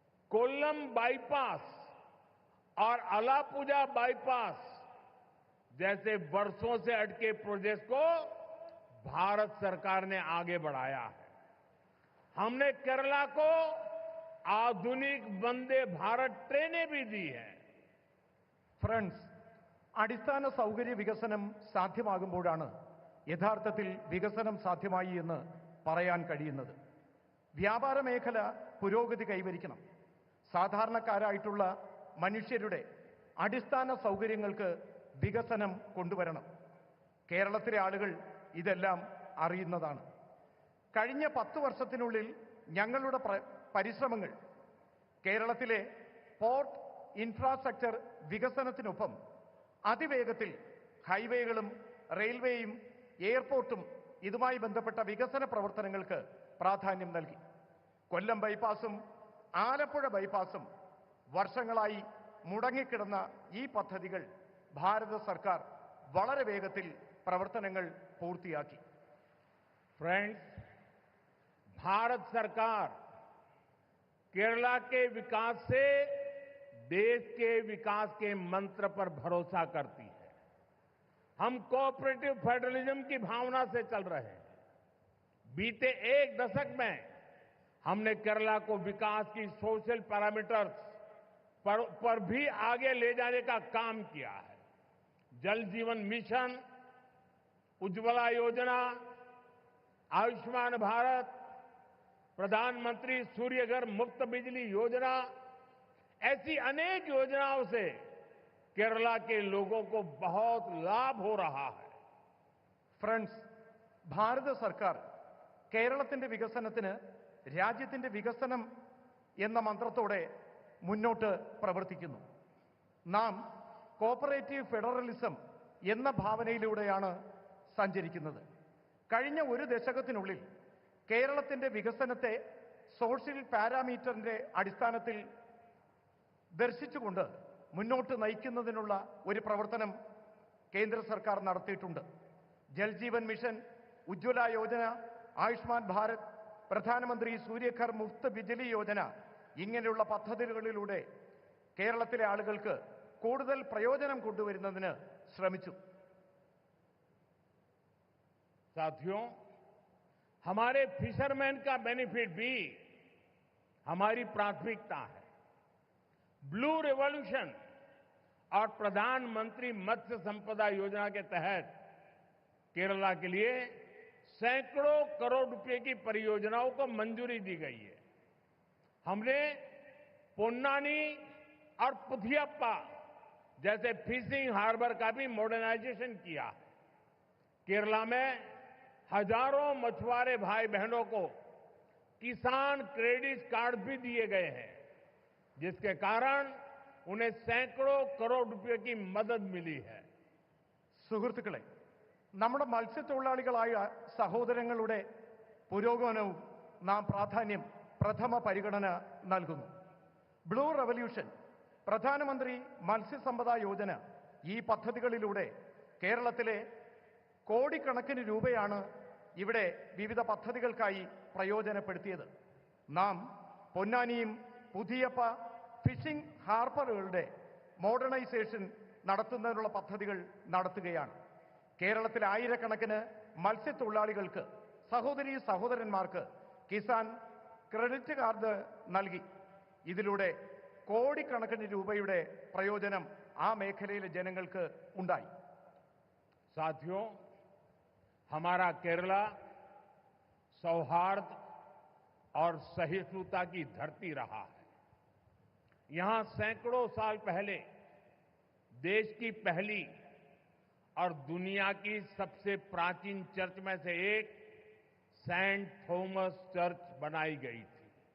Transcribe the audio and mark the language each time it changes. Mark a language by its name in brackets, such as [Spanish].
[Hindi] Kollam bypass और Alappuzha bypass जैसे वर्षों से अटके प्रोजेक्ट को भारत सरकार ने आगे बढ़ाया है। हमने केरला को आधुनिक वंदे भारत ट्रेनें भी दी हैं। [Malayalam] ഫ്രണ്ട്സ്, അടിസ്ഥാന സൗകര്യ വികസനം സാധ്യമാകുമ്പോഴാണ് യഥാർത്ഥത്തിൽ വികസനം സാധ്യമായി എന്ന് പറയാൻ കഴിയുന്നത്. വ്യാപാര മേഖല പുരോഗതി കൈവരിക്കണം. സാധാരണക്കാരായിട്ടുള്ള മനുഷ്യരുടെ അടിസ്ഥാന സൗകര്യങ്ങൾക്ക് വികസനം കൊണ്ടുവരണം. കേരളത്തിലെ ആളുകൾ ഇതെല്ലാം അറിയുന്നതാണ്. കഴിഞ്ഞ 10 വർഷത്തിനുള്ളിൽ ഞങ്ങളുടെ പരിശ്രമങ്ങൾ കേരളത്തിലെ പോർട്ട് ഇൻഫ്രാസ്ട്രക്ചർ വികസനത്തിനൊപ്പം അതിവേഗത്തിൽ ഹൈവേകളും റെയിൽവേയും എയർപോർട്ടും ഇതുമായി ബന്ധപ്പെട്ട വികസന പ്രവർത്തനങ്ങൾക്ക് പ്രാധാന്യം നൽകി. കൊല്ലം ബൈപ്പാസും ആലപ്പുഴ ബൈപ്പാസും വർഷങ്ങളായി മുടങ്ങിക്കിടന്ന ഈ പദ്ധതികൾ ഭാരത സർക്കാർ വളരെ വേഗത്തിൽ പ്രവർത്തനങ്ങൾ പൂർത്തിയാക്കി. [Hindi] फ्रेंड्स, भारत सरकार केरला के विकास से देश के विकास के मंत्र पर भरोसा करती है। हम कोऑपरेटिव फेडरलिज्म की भावना से चल रहे हैं। बीते 1 दशक में हमने केरला को विकास की सोशल पैरामीटर्स पर भी आगे ले जाने का काम किया है। जल जीवन मिशन, उज्ज्वला योजना, आयुष्मान भारत, प्रधानमंत्री सूर्यघर मुफ्त बिजली योजना, ऐसी अनेक योजनाओं से केरला के लोगों को बहुत लाभ हो रहा है. [Malayalam] ഫ്രണ്ട്സ്, ഭാരത സർക്കാർ കേരളത്തിന്റെ വികസനത്തിന് രാജ്യത്തിന്റെ വികസനം എന്ന മന്ത്രത്തോടെ മുന്നോട്ട് പ്രവർത്തിക്കുന്നു. നാം കോപ്പറേറ്റീവ് ഫെഡറലിസം എന്ന ഭാവനയിലൂടെയാണ് സഞ്ചരിക്കുന്നത്. കഴിഞ്ഞ 1 ദശകത്തിനുള്ളിൽ കേരളത്തിന്റെ വികസനത്തെ സോഷ്യൽ പാരാമീറ്ററിന്റെ അടിസ്ഥാനത്തിൽ ദർശിച്ചുകൊണ്ട് മുന്നോട്ട് നയിക്കുന്നതിനുള്ള ഒരു പ്രവർത്തനം കേന്ദ്ര സർക്കാർ നടത്തിയിട്ടുണ്ട്. ജൽജീവൻ മിഷൻ, ഉജ്ജ്വല യോജന, ആയുഷ്മാൻ ഭാരത്, പ്രധാനമന്ത്രി സൂര്യഘർ മുഫ്ത് ബിജ്ലി യോജന ഇങ്ങനെയുള്ള പദ്ധതികളിലൂടെ കേരളത്തിലെ ആളുകൾക്ക് കൂടുതൽ പ്രയോജനം കൊണ്ടുവരുന്നതിന് ശ്രമിച്ചു. [Hindi] साथियों, हमारे फिशरमैन का बेनिफिट भी हमारी प्राथमिकता है। ब्लू रिवॉल्यूशन और प्रधानमंत्री मत्स्य संपदा योजना के तहत केरला के लिए सैकड़ों करोड़ रुपए की परियोजनाओं को मंजूरी दी गई है। हमने पोन्नानी और पुथियप्पा जैसे फिशिंग हार्बर का भी मॉडर्नाइजेशन किया है। केरला में हजारों मछुआरे भाई बहनों को किसान क्रेडिट कार्ड भी दिए गए हैं, जिसके कारण उन्हें सैकड़ों करोड़ रुपए की मदद मिली है. [Malayalam] സുഹൃത്തുക്കളെ, നമ്മുടെ മത്സ്യത്തൊഴിലാളികളായ സഹോദരങ്ങളുടെ പുരോഗമനവും നാം പ്രഥമ പരിഗണന നൽകുന്നു. ബ്ലൂ റവല്യൂഷൻ, പ്രധാനമന്ത്രി മത്സ്യസമ്പദാ യോജന, ഈ പദ്ധതികളിലൂടെ കേരളത്തിലെ കോടിക്കണക്കിന് രൂപയാണ് ഇവിടെ വിവിധ പദ്ധതികൾക്കായി പ്രയോജനപ്പെടുത്തിയത്. നാം പൊന്നാനിയും പുതിയപ്പ ഫിഷിംഗ് ഹാർബറുകളുടെ മോഡേണൈസേഷൻ നടത്തുന്നതിനുള്ള പദ്ധതികൾ നടത്തുകയാണ്. കേരളത്തിലെ ആയിരക്കണക്കിന് മത്സ്യത്തൊഴിലാളികൾക്ക്, സഹോദരീ സഹോദരന്മാർക്ക് കിസാൻ ക്രെഡിറ്റ് കാർഡ് നൽകി. ഇതിലൂടെ കോടിക്കണക്കിന് രൂപയുടെ പ്രയോജനം ആ മേഖലയിലെ ജനങ്ങൾക്ക് ഉണ്ടായി. [Hindi] साथियों, हमारा केरला सौहार्द और सहिष्णुता की धरती रहा है. यहां सैकड़ों साल पहले देश की पहली और दुनिया की सबसे प्राचीन चर्च में से एक सेंट थॉमस चर्च बनाई गई थी.